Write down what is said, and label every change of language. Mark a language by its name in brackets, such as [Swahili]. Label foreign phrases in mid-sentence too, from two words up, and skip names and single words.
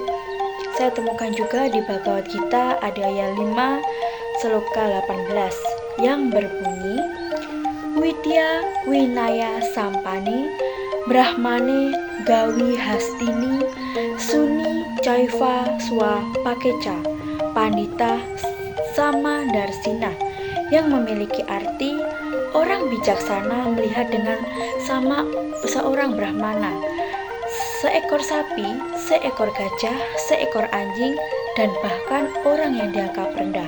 [Indonesian] Saya temukan juga di Bhagavad Gita Adaya 5 Seloka 18 yang berbunyi [Sanskrit] Widya Winaya Sampani Brahmane Gawi Hastini Suni Caiva Swa Pakeca Pandita Sama Darsina, [Indonesian] yang memiliki arti orang bijaksana melihat dengan sama seorang Brahmana, seekor sapi, seekor gajah, seekor anjing, dan bahkan orang yang dianggap rendah.